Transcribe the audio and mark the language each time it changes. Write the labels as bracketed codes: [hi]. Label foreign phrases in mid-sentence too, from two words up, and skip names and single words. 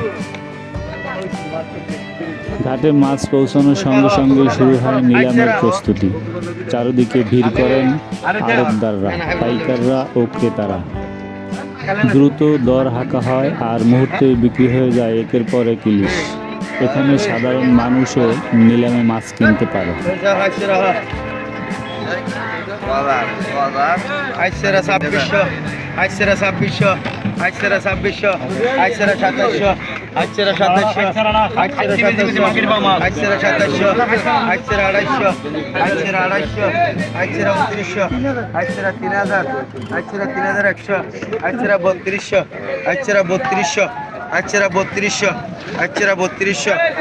[bn] ঘাটে মাছ পৌঁছানোর সঙ্গে সঙ্গে শুরু হয় নিলামের প্রস্তুতি। চারদিকে ভিড় করেন আড়তদাররা, পাইকাররা ও ক্রেতারা। দ্রুত দর হাঁকা হয় আর মুহূর্তে বিক্রি হয়ে যায় একের পর এক ইলিশ। এখানে সাধারণ মানুষও নিলামে মাছ কিনতে পারে। আইসেরা 2600 আইসেরা 2600 আইসেরা 2600 আইসেরা 2700 আইসেরা 2700 আইসেরা 2700 আইসেরা 2700 আইসেরা 250 আইসেরা 250 আইসেরা 2900 আইসেরা 3000 আইসেরা 3100 আইসেরা 3200 আইসেরা 3200 আইসেরা 3200 আইসেরা 3200